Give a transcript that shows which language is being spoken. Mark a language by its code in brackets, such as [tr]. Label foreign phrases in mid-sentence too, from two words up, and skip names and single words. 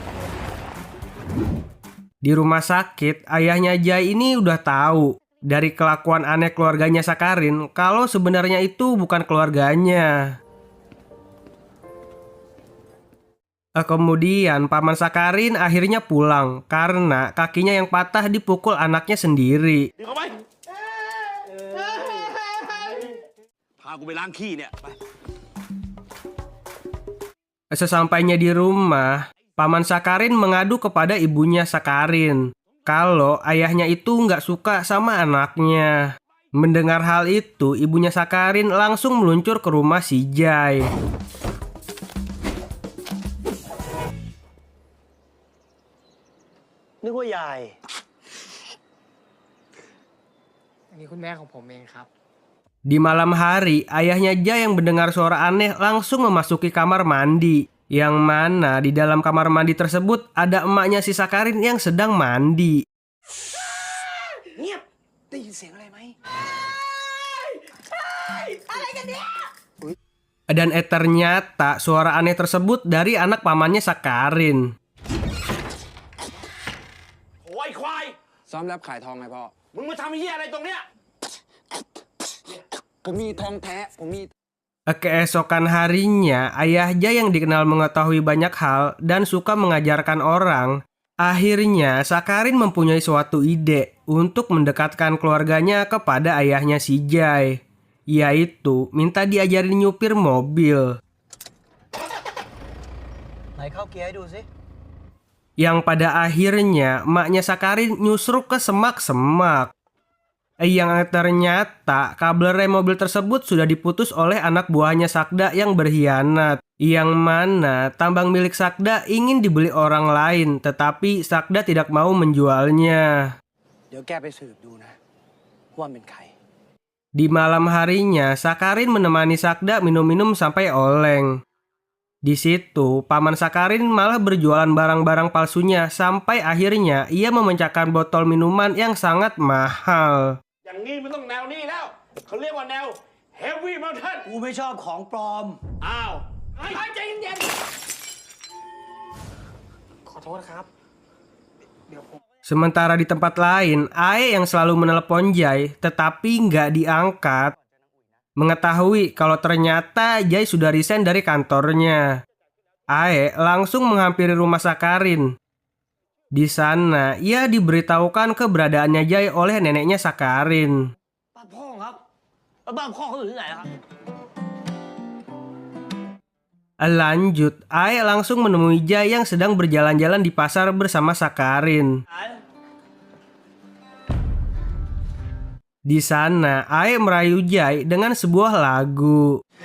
[id] Di rumah sakit, ayahnya Jai ini udah tahu dari kelakuan aneh keluarganya Sakarin kalau sebenarnya itu bukan keluarganya. Kemudian paman Sakarin akhirnya pulang karena kakinya yang patah dipukul anaknya sendiri. [th] ดึงเข้าไป พากูไปล้างขี้เนี่ย ไป [id] Sesampainya di rumah, paman Sakarin mengadu kepada ibunya Sakarin kalau ayahnya itu nggak suka sama anaknya. Mendengar hal itu, ibunya Sakarin langsung meluncur ke rumah si Jai. [th] นึกว่ายาย อันนี้คุณแม่ของผมเองครับ [id] Di malam hari, ayahnya Jai yang mendengar suara aneh langsung memasuki kamar mandi. Yang mana di dalam kamar mandi tersebut ada emaknya si Sakarin yang sedang mandi. [th] เงียบ ได้ยินเสียงอะไรไหม [id] Dan ternyata suara aneh tersebut dari anak pamannya Sakarin. [th] โอ้ยควาย ซ้อมแรปขายทองไงพ่อ มึงมาทำเหี้ยอะไรตรงเนี้ย ผมมีทองแท้ ผมมี [id] Keesokan harinya, ayah Jai yang dikenal mengetahui banyak hal dan suka mengajarkan orang. Akhirnya, Sakarin mempunyai suatu ide untuk mendekatkan keluarganya kepada ayahnya si Jai, yaitu minta diajarin nyupir mobil. [th] ไหนเข้าเกียร์ให้ดูสิ [id] Yang pada akhirnya, emaknya Sakarin nyusruk ke semak-semak. Yang ternyata kabel rem mobil tersebut sudah diputus oleh anak buahnya Sakda yang berkhianat. Yang mana tambang milik Sakda ingin dibeli orang lain, tetapi Sakda tidak mau menjualnya. [th] เดี๋ยวแกไปสืบดูนะ ว่าเป็นใคร [id] Di malam harinya, Sakarin menemani Sakda minum-minum sampai oleng. Di situ, paman Sakarin malah berjualan barang-barang palsunya sampai akhirnya ia memecahkan botol minuman yang sangat mahal. [th] อย่างนี้มันต้องแนวนี้แล้ว เขาเรียกว่าแนว [en] Heavy Mountain [th] กูไม่ชอบของปลอม อ้าวเฮ้ยใจเย็น ขอโทษครับ เดี๋ยวผม [id] Sementara di tempat lain, Ae yang selalu menelepon Jai tetapi nggak diangkat. Mengetahui kalau ternyata Jai sudah resign dari kantornya, Ae langsung menghampiri rumah Sakarin. Di sana, ia diberitahukan keberadaannya Jai oleh neneknya Sakarin. [th] บ้านพ่อครับแล้วบ้านพ่อเขาอยู่ที่ไหนครับ [id] Lanjut, Ae langsung menemui Jai yang sedang berjalan-jalan di pasar bersama Sakarin. Di sana, Ae merayu Jai dengan sebuah lagu.